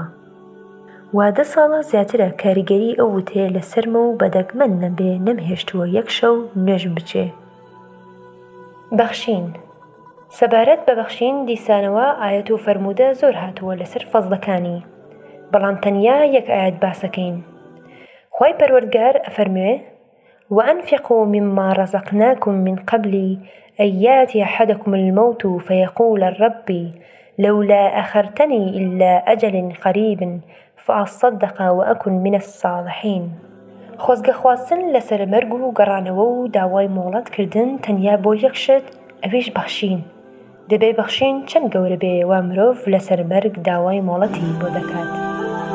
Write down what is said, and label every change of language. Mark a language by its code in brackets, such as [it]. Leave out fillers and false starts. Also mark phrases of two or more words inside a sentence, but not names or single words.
[ckb] وا 10 ساڵە زیاترە کاریگەری ئەو وتێ لەسەرمە و بەدەگمەن نەبێ نەمهێشتووە یەک شەو نوێژم بچێ. بەخشین سەبارەت بە بەخشین دیسانەوە ئایەت و فەرموودە زۆر هاتووە لەسەر فەزڵەکانی بەڵام تەنیا یەک ئایەت باسەکەین. خوای پەروەردگار ئەفەرموێ [ar] وأنفقوا مما رزقناكم من قبل أن يأتي أحدكم الموت فيقول ربي لولا أخرتني إلى أجل قريب فأصدق وأكن من الصالحين. [ckb] خۆزگە خواستن لەسەر مەرگ و گەڕانەوە و داوای مۆڵەت کردن تەنیا بۆ یەک شت ئەویش بەخشین. دەبێ بەخشین چەند گەورە بێ وا مرۆڤ لەسەر مەرگ داوای مۆڵەتی بۆ دەکات.